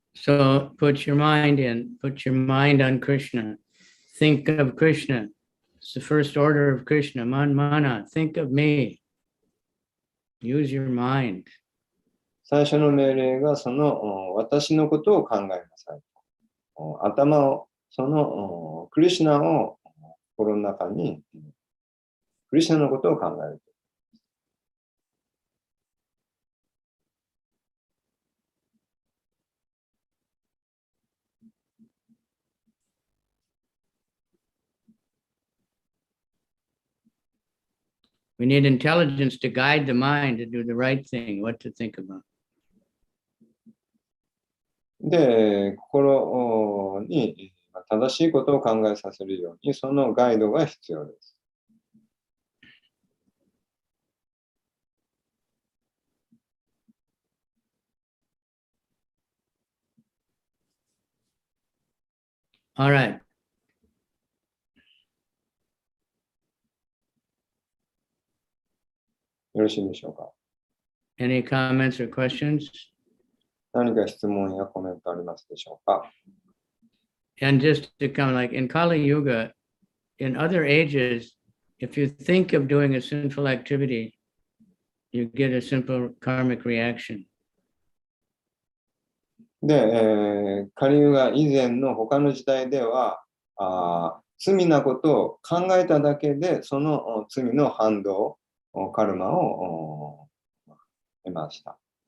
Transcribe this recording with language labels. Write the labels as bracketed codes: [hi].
[en] So put your mind on Krishna. Think of Krishna. It's the first order of Krishna. Mana, think of me. Use your mind. [ja] 最初の命令が私のことを考えなさい。頭を、クリシュナを心の中に、クリシュナのことを考える。 [en] We need intelligence to guide the mind to do the right thing, what to think about. [ja] で、心に正しいことを考えさせるように、そのガイドが必要です。 [en] All right. [ja] よろしいでしょうか。 [en] Any comments or questions? [ja] 何か質問やコメントありますでしょうか。 [en] And just to come like in Kali Yuga, in other ages, if you think of doing a sinful activity, you get a simple karmic reaction. [ja] で、カリユガ以前の他の時代では、罪なことを考えただけで、その罪の反動、カルマを得ました。